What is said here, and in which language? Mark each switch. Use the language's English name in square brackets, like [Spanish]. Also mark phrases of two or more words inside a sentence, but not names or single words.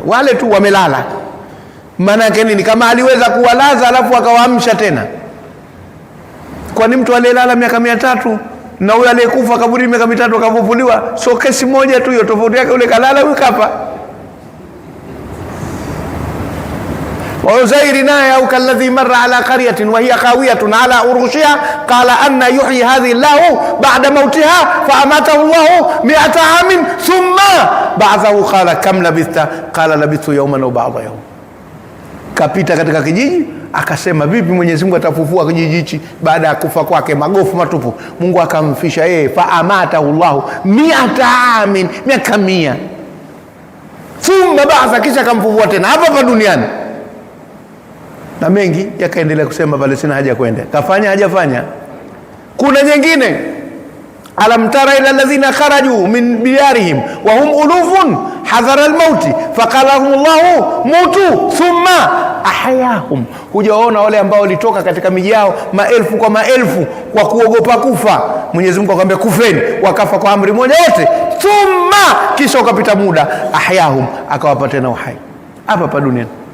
[Swahili] Wale tu wamelala, maana yake nini? Kama aliweza kuwalaza alafu akawaamsha tena, kwani mtu aliyelala miaka 300 na huyo aliyekufa kaburi miaka 3 akafufuliwa, so kesi moja tu hiyo, tofauti yake yule kalala, huyu kafa. Uzairi naye, [Arabic] أو كالذي مر على قرية وهي خاوية على عروشها قال أنى يحيي هذه الله بعد موتها فأماته الله 100 عام ثم بعثه قال كم لبثت قال لبثت يوما أو بعد يوم. [Swahili] Kapita katika kijiji akasema, vipi Mwenyezi Mungu atafufua kijiji hichi baada ya kufa kwake, magofu matupu? Mungu akamfisha yeye, [Arabic] فأماته الله 100 عام, [Swahili] miaka 100, [Arabic] ثم بعث, [Swahili] kisha akamfufua tena hapa duniani. Na mengi yakaendelea kusema pale, sina haja kwenda. Kafanya hajafanya? Kuna nyingine, [Arabic] ألم تر إلى الذين خرجوا من ديارهم وهم ألوف حذر الموت فقال لهم الله موتوا ثم أحياهم. [Swahili] Hujaona wale ambao walitoka katika miji yao maelfu kwa maelfu kwa kuogopa kufa, Mwenyezi Mungu akamwambia kufeni, wakafa kwa amri moja wote. Thumma, kisha ukapita muda, ahyahum, akawapa tena uhai hapa duniani.